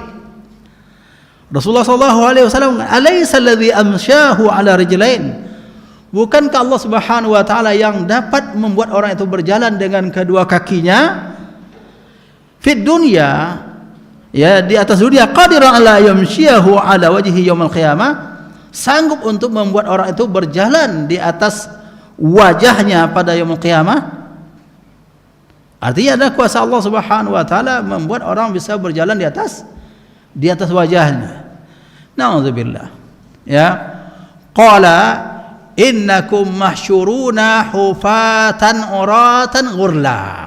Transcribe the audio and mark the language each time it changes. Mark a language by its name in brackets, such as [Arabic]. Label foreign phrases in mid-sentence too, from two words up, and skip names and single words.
[Indonesian] Rasulullah SAW, [Arabic] أليس الذي أمشاه على رجلين, [Indonesian] bukankah [Arabic] الله سبحانه وتعالى [Indonesian] yang dapat membuat orang itu berjalan dengan kedua kakinya [Arabic] في الدنيا, [Indonesian] ya, di atas dunia, [Arabic] قادرا على يمشيه على وجه يوم القيامة, [Indonesian] sanggup untuk membuat orang itu berjalan di atas wajahnya pada [Arabic] يوم القيامة. [Indonesian] Artinya ada kuasa [Arabic] الله سبحانه وتعالى [Indonesian] membuat orang bisa berjalan di atas wajahnya. Na'udzubillah. [Arabic] Ya. قال إنكم محشورون حفاة عراة غرلا.